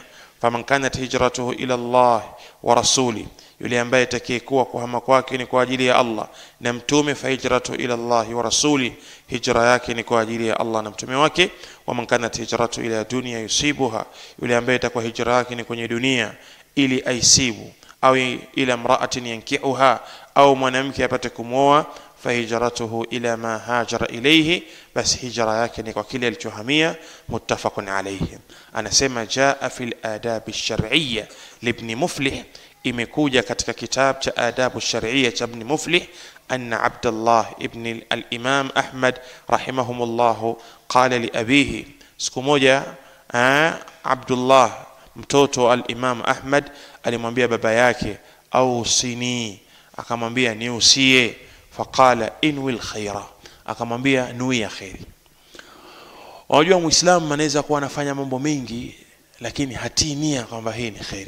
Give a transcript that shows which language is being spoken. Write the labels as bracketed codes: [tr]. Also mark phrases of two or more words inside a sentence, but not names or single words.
[ar] فمن كانت هجرته إلى الله ورسوله, [sw] yule ambaye atakayekuwa kuhama kwake ni kwa ajili ya Allah na mtume, [ar] فهجرته إلى الله ورسوله, [sw] hijra yake ni kwa ajili ya Allah na mtume wake. [ar] ومن كانت هجرته إلى دنيا يصيبها, [sw] yule ambaye itakuwa hijra yake ni kwenye dunia ili aisibu, au [ar] إلى امرأة ينكحها, [sw] au mwanamke apate kumwoa, [ar] فهجرته إلى ما هاجر إليه, [sw] bas hijra yake ni kwa kile alichohamia. [ar] متفق عليه anasema جاء في الآداب الشرعية لابن مفلح, [sw] imekuja katika kitabu cha adabu shar'iyya cha ibn Muflih, [ar] أن عبد الله ابن الإمام أحمد رحمهما الله قال لأبيه, [sw] siku moja Abdullah mtoto al-Imam Ahmad alimwambia baba yake, ausini, akamwambia niusie. [ar] فقال انو الخير, [sw] akamwambia nuia khairi. Unajua muislamu anaweza kuwa anafanya mambo mengi lakini hatii nia kwamba hii ni khairi.